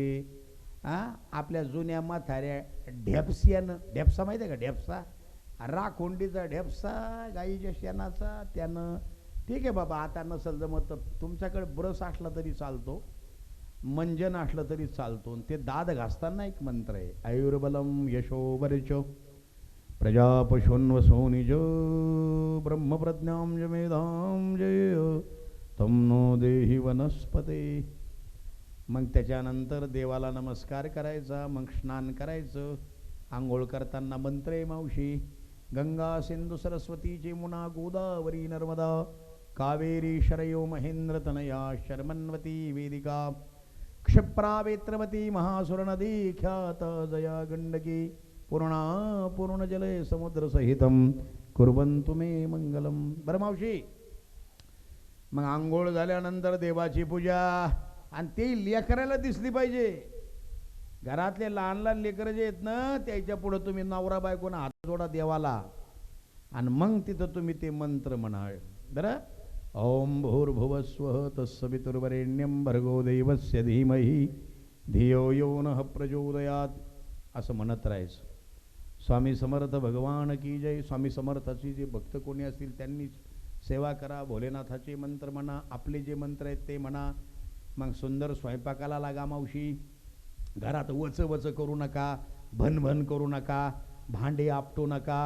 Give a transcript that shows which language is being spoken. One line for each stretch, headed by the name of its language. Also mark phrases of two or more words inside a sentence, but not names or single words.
Marathi: आपल्या जुन्या म्हाताऱ्या ढेपस्यानं, ढेपसा माहिती आहे का? ढेपसा, राखोंडीचा ढेपसा गाईच्या शेणाचा, त्यानं. ठीक आहे बाबा, आता नसल जमत तर तुमच्याकडे ब्रश असला तरी चालतो, मंजन असलं तरी चालतो. ते दाद घासताना एक मंत्र आहे.
Sanskrit: आयुर्बलम यशोबरच प्रजापशुन्वसोनिज ब्रह्मप्रज्ञां जमेधां जय तम नो देहि वनस्पते.
Marathi: मग त्याच्यानंतर देवाला नमस्कार करायचा, मग स्नान करायचं. आंघोळ करताना मंत्र आहे मावशी.
Sanskrit: गंगा सिंधू सरस्वती जमुना गोदावरी नर्मदा कावेरी शरयो महेंद्र तनया शर्मन्वती वेदिका क्षिप्रा वेत्रवती महासुर नदी ख्यात जया गंडकी पूर्णा पूर्ण जले समुद्र सहितम कुर्वन्तु मे मंगलम.
Marathi: बरं मावशी, मग आंघोळ झाल्यानंतर देवाची पूजा. आणि ते लेकराला दिसली पाहिजे. घरातले लहान लहान लेकरं जे आहेत ना, त्याच्या पुढं तुम्ही नवरा बायकोनं हात जोडा देवाला. आणि मग तिथं तुम्ही ते मंत्र म्हणाल. बरं,
Sanskrit: ओम भूर्भुवस्वः तत्सवितुर्वरेण्यं भर्गो देवस्य धीमहि धियो यो नः प्रचोदयात्
Marathi: असं म्हणत राहायचं. स्वामी समर्थ
Hindi: भगवान की जय.
Marathi: स्वामी समर्थाची जे भक्त कोणी असतील त्यांनी सेवा करा. भोलेनाथाचे मंत्र म्हणा, आपले जे मंत्र आहेत ते म्हणा. मग सुंदर स्वयंपाकाला लागा मावशी. घरात वच वच करू नका, भनभन करू नका, भांडे आपटू नका.